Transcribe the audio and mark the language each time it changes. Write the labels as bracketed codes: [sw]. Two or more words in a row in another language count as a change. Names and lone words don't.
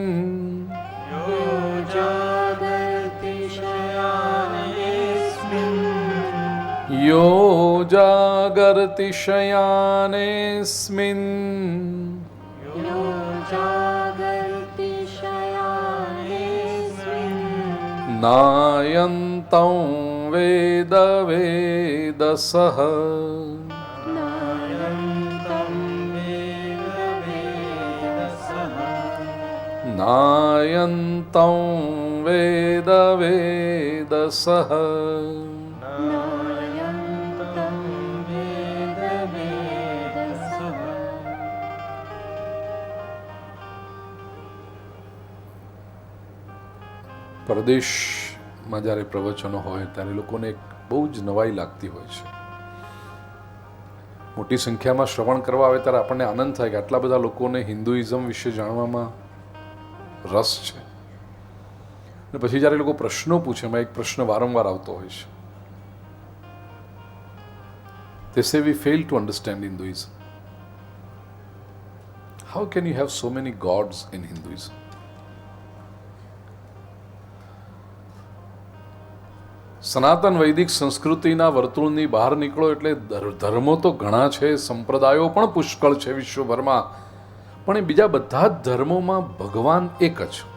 [sa] यो जागर्ति शयानेऽस्मिन् नायन्तं वेद वेदसः नायन्तं वेद वेदसः પરદેશમાં [gu] જ્યારે પ્રવચનો હોય ત્યારે લોકોને એક બહુ જ નવાઈ લાગતી હોય છે. મોટી સંખ્યામાં શ્રવણ કરવા આવે ત્યારે આપણને આનંદ થાય કે આટલા બધા લોકોને હિન્દુઇઝમ વિશે જાણવામાં રસ છે. અને પછી જ્યારે લોકો પ્રશ્નો પૂછે, એમાં એક પ્રશ્ન વારંવાર આવતો હોય છે. [en] They say we fail to understand Hinduism. How can you have so many gods in Hinduism? [gu] સનાતન વૈદિક સંસ્કૃતિના વર્તુળની બહાર નીકળો એટલે ધર્મો તો ઘણા છે, સંપ્રદાયો પણ પુષ્કળ છે વિશ્વભરમાં, પણ એ બીજા બધા જ ધર્મોમાં ભગવાન એક જ.